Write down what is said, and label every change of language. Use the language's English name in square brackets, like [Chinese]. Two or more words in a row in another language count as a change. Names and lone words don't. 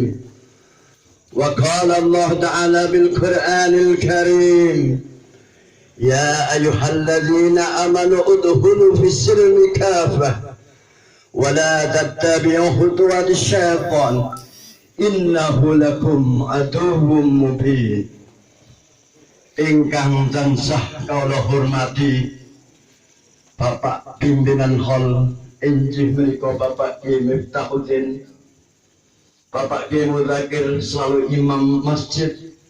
[Arabic] وقال الله تعالى في القرآن الكريم يا أيها الذين آمنوا ادخلوا في السلم كافة ولا تتبعوا خطوات الشيطان إنه لكم عدو مبين. [Javanese] Ingkang tansah kawula hormati Bapak Pimpinan Hall inggih menika Bapak Ki Miftahuddin, Bapak Ki Mudzakkir selalu imam masjid,